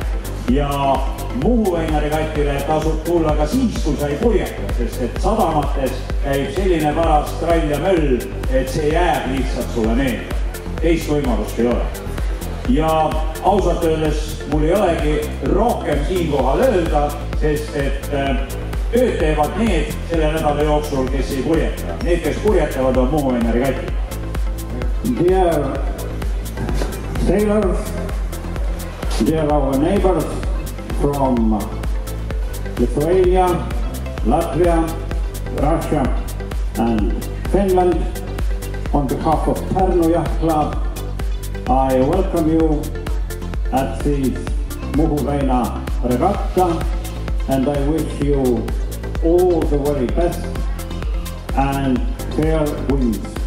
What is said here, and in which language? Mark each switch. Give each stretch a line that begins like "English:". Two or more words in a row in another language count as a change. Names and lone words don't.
Estonian: Ja Muhu Väina regatile tasub tulla ka siis, kui sa ei purjeta, sest et sadamates käib selline paras trall ja möll, et see jääb lihtsalt sulle meelde. Teist võimalust ei ole. Ja ausalt öeldes mul ei olegi rohkem siinkohal öelda, sest et tööd teevad need selle nädala jooksul, kes ei purjeta. Need, kes purjetavad, on Muhu Väina regati.
English: Dear sailors, dear our neighbors from Lithuania, Latvia, Russia and Finland, on behalf of Pärnu Yacht Club, I welcome you at this Muhu Väina regatta and I wish you all the very best and fair winds.